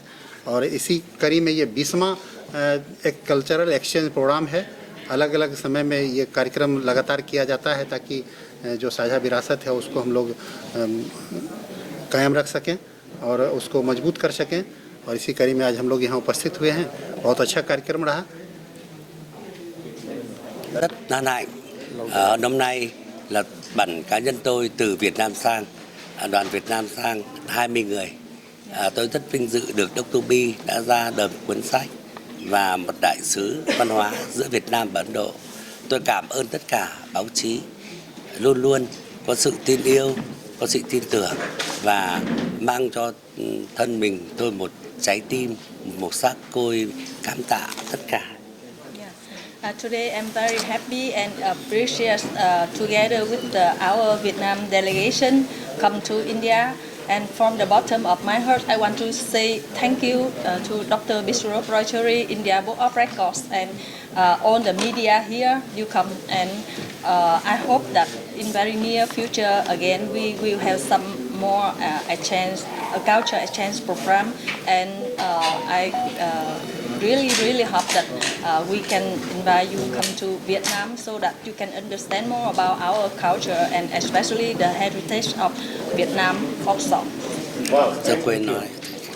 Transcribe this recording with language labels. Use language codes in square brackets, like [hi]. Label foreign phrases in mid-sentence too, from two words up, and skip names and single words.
[hi] और इसी कड़ी में ये 20वां एक [en] cultural exchange program [hi] है। अलग अलग समय में ये कार्यक्रम लगातार किया जाता है ताकि जो साझा विरासत है उसको हम लोग कायम रख सकें और उसको मजबूत कर सकें। और इसी कड़ी में आज हम लोग यहाँ उपस्थित हुए हैं। बहुत अच्छा कार्यक्रम रहा। [vi] Rất hân hạnh. Năm nay là bản cá nhân tôi từ Việt Nam sang, đoàn Việt Nam sang 20 người. Tôi rất vinh dự được Dr. Bi đã ra đời cuốn sách và một đại sứ văn hóa giữa Việt Nam và Ấn Độ. Tôi cảm ơn tất cả báo chí luôn luôn có sự tin yêu, có sự tin tưởng và mang cho thân mình tôi một trái tim, một màu sắc tôi cảm tạ tất cả. [en] Today I'm very happy and appreciate together with our Vietnam delegation come to India, and from the bottom of my heart I want to say thank you to Dr. Biswarup Roy Chowdhury, India Book of Records, and all the media here you come, and I hope that in very near future again we will have some more exchange, culture exchange program, and I really hope that we can invite you come to Vietnam so that you can understand more about our culture and especially the heritage of Vietnam folk song. [vi] Tôi quên nói